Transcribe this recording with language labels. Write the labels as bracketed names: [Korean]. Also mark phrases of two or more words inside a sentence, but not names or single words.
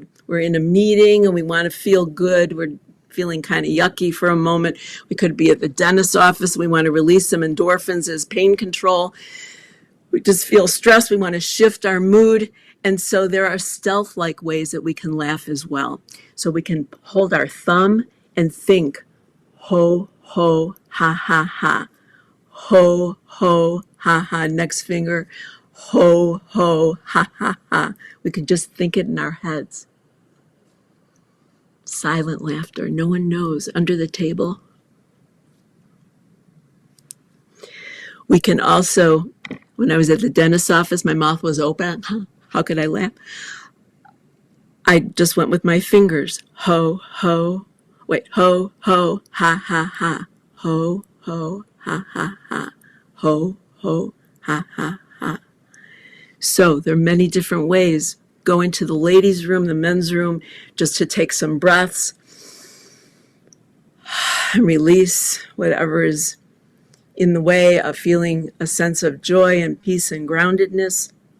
[English] We're in a meeting and we want to feel good. We're feeling kind of yucky for a moment. We could be at the dentist's office. We want to release some endorphins as pain control. We just feel stressed. We want to shift our mood. And so there are stealth-like ways that we can laugh as well. So we can hold our thumb and think, ho, ho, ha, ha, ha. Ho, ho, ha, ha. Next finger, ho, ho, ha, ha, ha. We can just think it in our heads. Silent laughter. No one knows. Under the table. We can also, when I was at the dentist's office, my mouth was open. How could I laugh? I just went with my fingers. Ho, ho. Wait, ho, ho, ha, ha, ha. Ho, ho, ha, ha, ha. Ho, ho, ha, ha, ha. So there are many different ways. Go into the ladies' room, the men's room, just to take some breaths and release whatever is in the way of feeling a sense of joy and peace and groundedness.